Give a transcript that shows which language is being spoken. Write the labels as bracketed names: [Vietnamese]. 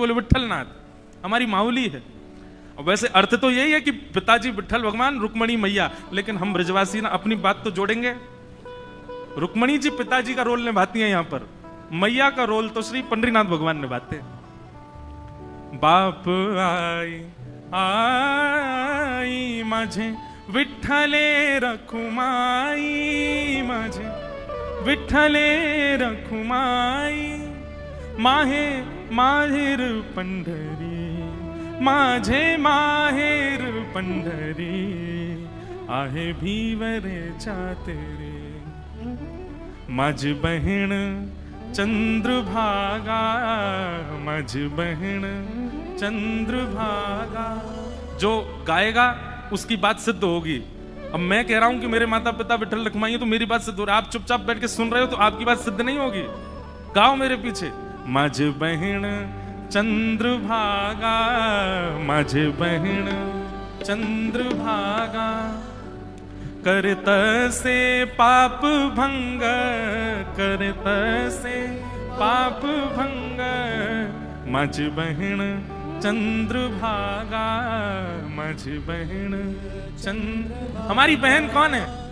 [Hindi] बोले विठ्ठलनाथ हमारी माउली है। और वैसे अर्थ तो यही है कि पिताजी विठ्ठल भगवान, रुक्मणी मैया, लेकिन हम ब्रजवासी ना अपनी बात तो जोड़ेंगे। रुक्मणी जी पिताजी का रोल निभाती हैं, यहां पर मैया का रोल तो श्री पंडरीनाथ भगवान निभाते हैं। [Marathi] बाप आई आई माझे विठ्ठले रखुमाई, माझे विठ्ठले रखुमाई, माहे माहेर पंढरी, माझे माहेर पंढरी आहे भीवरे चातेरे। माझ बहिण चंद्रभागा, माझ बहिण चंद्रभागा। [Hindi] जो गाएगा उसकी बात सिद्ध होगी। अब मैं कह रहा हूं कि मेरे माता पिता विठ्ठल रखुमाई, तो मेरी बात सिद्ध हो रही है। आप चुपचाप बैठ के सुन रहे हो तो आपकी बात सिद्ध नहीं होगी। गाओ मेरे पीछे, [Marathi] माझ बहिण चंद्रभागा, माझ बहिण चंद्रभागा, करत से पाप भंग, करत से पाप भंग, माझ बहिण चंद्रभागा, माझ बहिण चंद्र। [Hindi] हमारी बहन कौन है?